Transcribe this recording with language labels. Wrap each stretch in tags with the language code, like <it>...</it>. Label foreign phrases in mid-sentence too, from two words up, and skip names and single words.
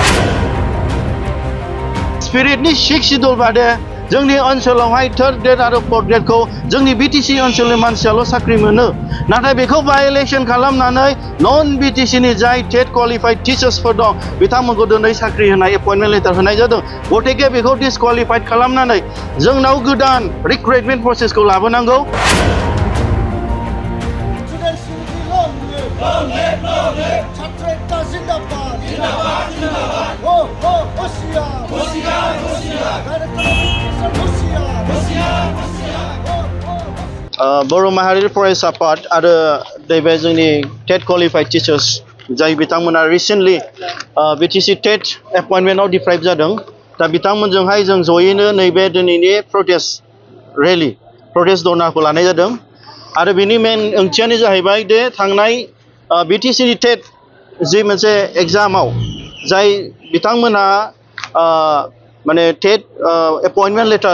<brx>स्पिरिटनि</brx> <en>Sixth Schedule</en> <brx>बादे जोंनि ओनसोलावहाय</brx> <en>third grade</en> <brx>आरो फोर्थ ग्रेडखौ जोंनि बिटिसि ओनसोलनि मानसियाल' साख्रि मोनो नाथाय बेखौ भायलेसन खालामनानै नन बिटिसिनि जाय</brx> <en>TET qualified teachersफोर</en> <brx>दं बिथांमोनखौ दिनै साख्रि होनाय</brx> <en>appointment letter</en> <brx>होनाय जादों गतिके बेखौ डिसक्वालिफाइड खालामनानै जोंनाव गोदान</brx> <en>recruitment processखौ</en> <brx>लाबोनांगौ</brx> <en>Long live! Long live!</en> <bn>ছাত্র একতা জিন্দাবাদ! জিন্দাবাদ! জিন্দাবাদ!</bn> <hi>होशियार! होशियार! होशियार!</hi> <en>Director Education</en> <hi>होशियार! होशियार! होशियार!</hi> <brx>बर' माहारि फरायसा आफाद आरो नैबे जोंनि</brx> <en>TET qualified teachers</en> <brx>जाय बिथांमोना रिसेन्टलि बिटिसि टेट एपइन्टमेन्टआव डिप्राइभ जादों दा बिथांमोनजोंहाय जों जयैनो नैबे दिनैनि</brx> <en>protest rally protest</en> <brx>धरनाखौ लानाय जादों आरो बिनि मेन ओंथियानो जाहैबाय दे थांनाय बिटिसिनि टेट जि मोनसे एग्जामाव जाय बिथांमोना माने</brx> <en>TET appointment letter</en>